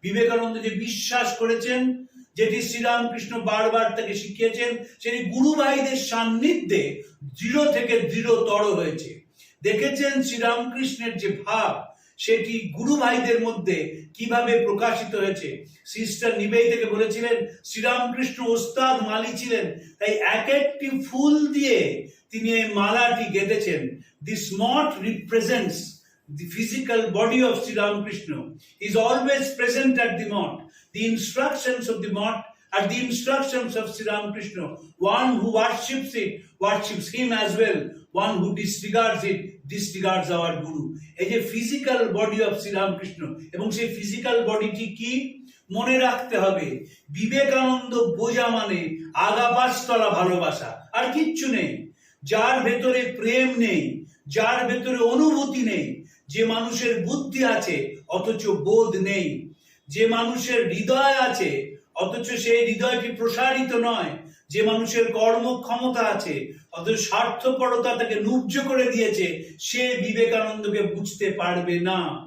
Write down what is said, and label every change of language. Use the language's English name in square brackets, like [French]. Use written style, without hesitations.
[Bangla] বিবেকানন্দ যে বিশ্বাস করেছেন, যেটি শ্রীরামকৃষ্ণ বারবার তাকে শিখিয়েছেন, সেটি গুরু ভাইদের সান্নিধ্যে দৃঢ় থেকে দৃঢ়তর হয়েছে। দেখেছেন শ্রীরামকৃষ্ণের যে ভাব, সেটি গুরু ভাইদের মধ্যে কিভাবে প্রকাশিত হয়েছে। সিস্টার নিবেদিতাকে বলেছিলেন শ্রীরামকৃষ্ণ ওস্তাদ মালি ছিলেন, তাই এক একটি ফুল দিয়ে তিনি এই মালাটি গেঁথেছেন। [English] This math represents the physical body of Sri Ramakrishna. He is always present at the mott. The instructions of the mott are the instructions of Sri Ramakrishna. One who worships it worships him as well. One who disregards it disregards our Guru. [Bangla] এই যে [English] physical body of Sri Ramakrishna, [Bangla] এবং সেই physical bodyটি কি মনে রাখতে হবে, বিবেকানন্দ বোঝা মানে আগাপাশতলা ভালোবাসা, আর কিচ্ছু নেই। যার ভেতরে প্রেম নেই, যার ভেতরে অনুভূতি নেই, যে মানুষের বুদ্ধি আছে অথচ বোধ নেই, যে মানুষের হৃদয় আছে অথচ সেই হৃদয়টি প্রসারিত নয়, যে মানুষের কর্মক্ষমতা আছে অথচ স্বার্থপরতা তাকে নুব্জ করে দিয়েছে, সে বিবেকানন্দকে বুঝতে পারবে না।